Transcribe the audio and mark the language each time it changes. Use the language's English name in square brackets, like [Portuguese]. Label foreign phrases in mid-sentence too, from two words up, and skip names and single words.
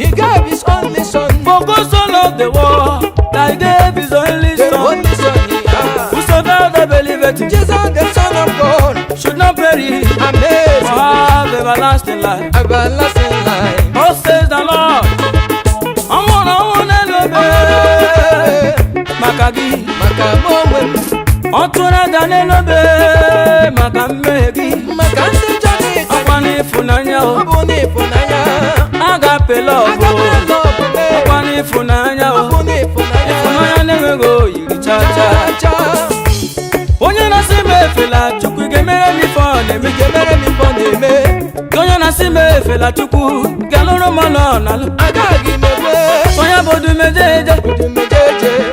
[English] He gave his only son. For God so loved the world, that he gave his only The son. only son, yeah. Whosoever believeth in Jesus, the Son of God. should not perish, Amazing but have everlasting life. Everlasting life. Thus says the Lord. [Igbo] Ọnwụ na ọnwụ n'elu obe. Maka gị. Maka mụ onwe m. Ọ tụrụ aja n'elu obe. Maka mmehie gị. Maka ndị njọ niile. Ọkwa n'ịfụnanya o. Ọ bụ n'ịfụnanya. [English] Agape love o. Agape love, [Igbo] eh. Ọkwa n'ịfụnanya o. Ọ bụ n'ịfụnanya. Ịfụnanya na-enweghị oyiri cha cha. Cha cha. Onye na-asị m efela, Chukwu ga-emere m ife ọ na-eme. Ị ga-emere m ife ọ na-eme. Onye na-asị m efela, Chukwu ga-alụrụ m ọlụ ọ na-alụ. Agaghị m ekwe. Onye bụ odu meje eje. Odu meje eje.